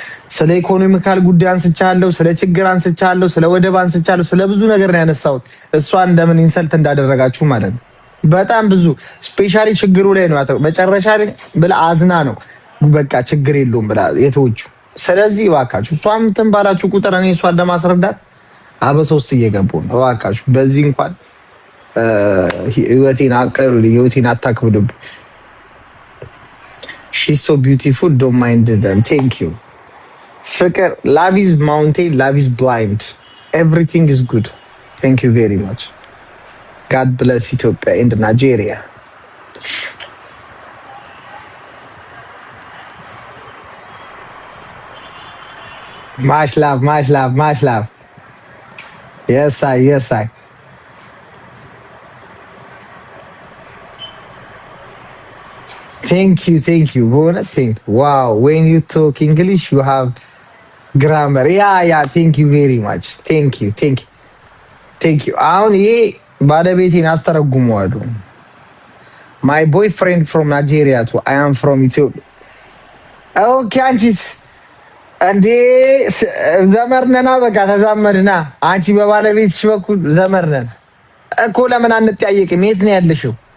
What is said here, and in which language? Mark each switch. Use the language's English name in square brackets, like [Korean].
[Amharic] ስለ ኢኮኖሚካል ጉዳይ አንስቻለሁ፣ ስለ ችግር አንስቻለሁ፣ ስለ ወደብ አንስቻለሁ፣ ስለ ብዙ ነገር ነው ያነሳሁት። እሷን እንደምን ኢንሰልት እንዳደረጋችሁ ማለት ነው። በጣም ብዙ ስፔሻሊ ችግሩ ላይ ነው መጨረሻ ላይ ብላ አዝና ነው በቃ ችግር የለውም ብላ የተወቹ። ስለዚህ እባካችሁ እሷም እንትን ባላችሁ ቁጥር እኔ እሷን ለማስረዳት አበሶስት እየገቡ ነው። እባካችሁ በዚህ እንኳን ህይወቴን አታክብዱብኝ። ሺ [English] she's so beautiful. Don't mind them. Thank you. ፍቅር love is mountain, love is blind. Everything is good. Thank you very much. God bless Ethiopia and Nigeria. Much love, much love, much love. Yes, I, yes, I. Thank you, thank you. Bona, thank you. Wow, when you talk English, you have grammar. Yeah, yeah. Thank you very much. Thank you, thank you, thank you. [Amharic] አሁን ይሄ ባለቤቴን አስተረጉመዋለሁ። [English] My boyfriend from Nigeria too. I am from Ethiopia. [Amharic] Okay, አንቺስ እንዴ? ዘመርነና በቃ ተዛመድና። አንቺ በባለቤትሽ በኩል ዘመርነን እኮ። ለምን አንጠያየቅም? የት ነው ያለሽው?